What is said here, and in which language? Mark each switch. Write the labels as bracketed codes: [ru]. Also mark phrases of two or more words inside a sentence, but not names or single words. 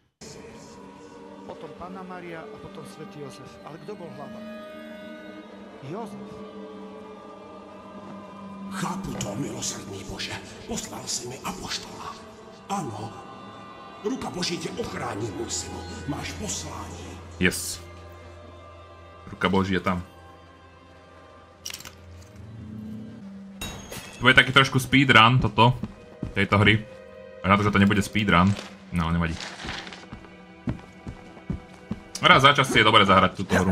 [sk] Potom Panna Mária a potom svätý Jozef. Ale kto bol hlava? [cs] Jo. Chápu to, milosrdný Bože. Poslal si mi apoštola. Ano. Ruka Boží tě ochrání, můj synu. Máš poslání. Yes. Ruka Boží je tam. [sk] To je taký trošku speedrun, toto. Tejto hry. A na to, že to nebude speedrun. No, nevadí. Raz za čas si je dobre zahrať túto hru.